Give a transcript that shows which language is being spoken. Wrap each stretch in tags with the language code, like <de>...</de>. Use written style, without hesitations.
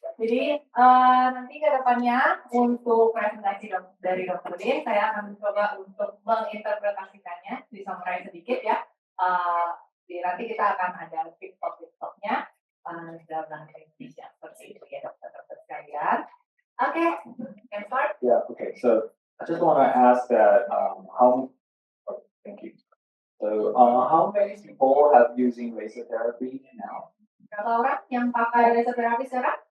<id>Jadi nanti ke depannya untuk presentasi dari Dr. Lin, saya akan mencoba untuk menginterpretasikannya, disummarize sedikit ya. Nanti kita akan ada pitstop-pitstopnya dalam bahasa Indonesia seperti itu ya dokter-dokter sekalian.</id> <en>Okay, can start? Yeah, okay. So I just want to ask that thank you. So how many people have using laser therapy now?</en> <id>Berapa orang yang pakai laser terapi sekarang?</id>